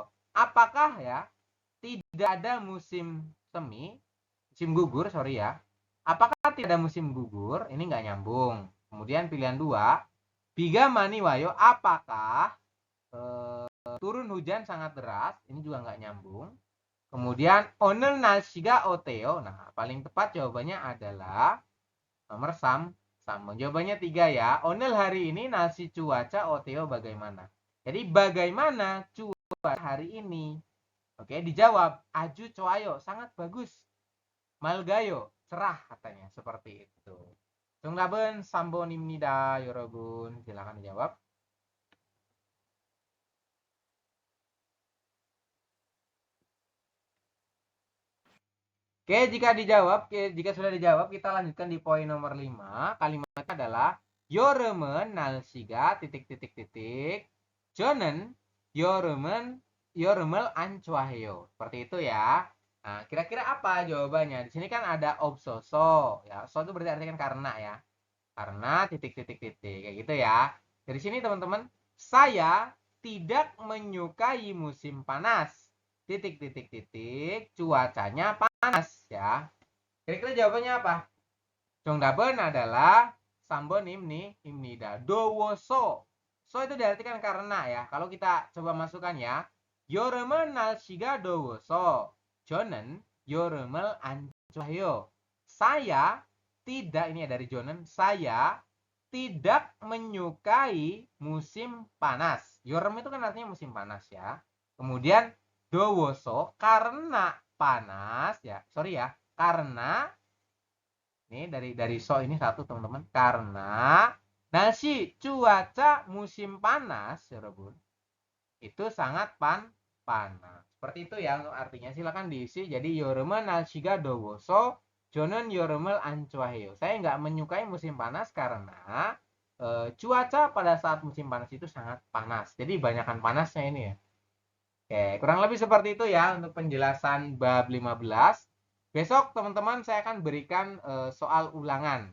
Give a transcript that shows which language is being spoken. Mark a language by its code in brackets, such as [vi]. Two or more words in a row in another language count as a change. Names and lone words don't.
[id] Apakah ya tidak ada musim semi, musim gugur, sorry ya. Apakah tidak ada musim gugur? Ini nggak nyambung. Kemudian pilihan 2, [ko] 비가 많이 와요. [id] Apakah turun hujan sangat deras? Ini juga nggak nyambung. [ko] Kemudian 오늘 날씨가 어때요? [id] Nah, paling tepat jawabannya adalah nomor 3. Jawabannya 3 ya. 오늘 hari ini 날씨 cuaca 어때요 bagaimana? Jadi bagaimana cuaca hari ini? Oke, dijawab [ko] 아주 좋아요, [id] sangat bagus. 맑아요, cerah katanya, seperti itu. [ko] 정답은 3번입니다, 여러분. [id] Silakan dijawab. Oke, jika sudah dijawab, kita lanjutkan di poin nomor 5. Kalimatnya adalah [ko] 여름은 날씨가 [id] titik. [ko] 저는 여름을 안 좋아해요. [id] Seperti itu ya. Nah, kira-kira apa jawabannya? Di sini kan ada 없어서 ya. So itu berarti artinya karena ya. Karena titik. Kayak gitu ya. Dari sini teman-teman, saya tidak menyukai musim panas. Titik. Cuacanya panas ya. Kira-kira jawabannya apa? [ko] 정답은 adalah 3번입니다. 더워서. [id] So itu diartikan karena ya. Kalau kita coba masukkan ya. [ko] 여름은 날씨가 더워서 저는 여름을 안 좋아해요. [id] Saya tidak, ini dari Jonen, saya tidak menyukai musim panas. 여름 itu kan artinya musim panas ya. Kemudian 더워서 karena panas ya. Sorry ya. Karena ini dari so ini satu teman-teman. Karena 날씨 cuaca musim panas, 여러분. Itu sangat panas. Seperti itu ya untuk artinya. Silakan diisi. Jadi [ko] 여름은 날씨가 더워서 저는 여름을 안 좋아해요. [id] Saya nggak menyukai musim panas karena cuaca pada saat musim panas itu sangat panas. Jadi banyakkan panasnya ini ya. Oke, kurang lebih seperti itu ya untuk penjelasan bab 15. Besok teman-teman saya akan berikan soal ulangan.